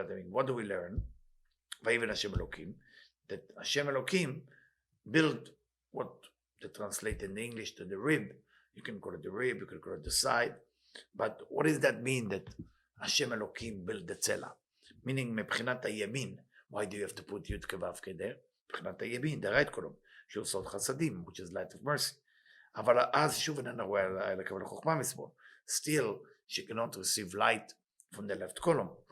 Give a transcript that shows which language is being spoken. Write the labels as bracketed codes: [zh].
[en] What do we learn? Vayiven Hashem Elokim, that Hashem Elokim built what they translate in English to the rib. You can call it the rib, you can call it the side. But what does that mean that Hashem Elokim built the tzela? Meaning, [he] מבחינת הימין, [en] why do you have to put Yud Kevavke there? [he] מבחינת הימין, [en] the right column, [he] שהוא סוד חסדים, [en] which is light of mercy. [he] אבל אז שוב איננה רואה לקבל חוכמה משמאל. [en] Still, she cannot receive light from the left column.